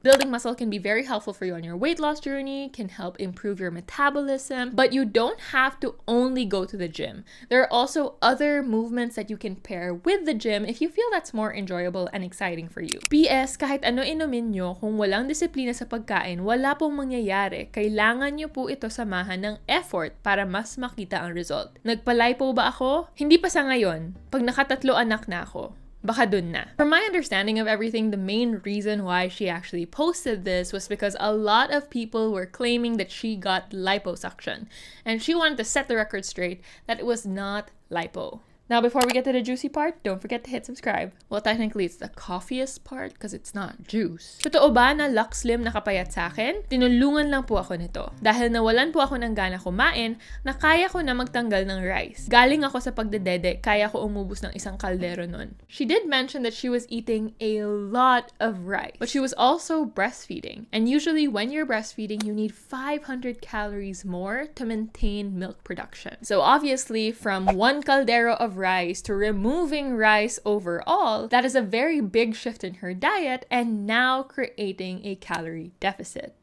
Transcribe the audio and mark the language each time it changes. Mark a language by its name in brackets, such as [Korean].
[English] Building muscle can be very helpful for you on your weight loss journey, can help improve your metabolism, but you don't have to only go to the gym. There are also other movements that you can pair with the gym if you feel that's more enjoyable and exciting for you. [Filipino] PS, kahit ano inumin nyo, kung walang disiplina sa pagkain, wala pong mangyayari. Kailangan nyo po ito samahan ng effort para mas makita ang result. Nagpalay po ba ako? Hindi pa sa ngayon. Pag nakatatlo anak na ako. Baka dun na. [English] From my understanding of everything, the main reason why she actually posted this was because a lot of people were claiming that she got liposuction. And she wanted to set the record straight that it was not lipo. Now, before we get to the juicy part, don't forget to hit subscribe. Well, technically, it's the coffeeiest part because it's not juice. [Filipino] Totoo ba na Lux Slim nakapayat sa akin? Tinulungan lang po ako nito. Dahil nawalan po ako ng gana kumain, na kaya ko na magtanggal ng rice. Galing ako sa pagdedede, kaya ko umubos ng isang kaldero nun. [English] She did mention that she was eating a lot of rice, but she was also breastfeeding. And usually, when you're breastfeeding, you need 500 calories more to maintain milk production. So obviously, from one caldero of rice to removing rice overall, that is a very big shift in her diet and now creating a calorie deficit.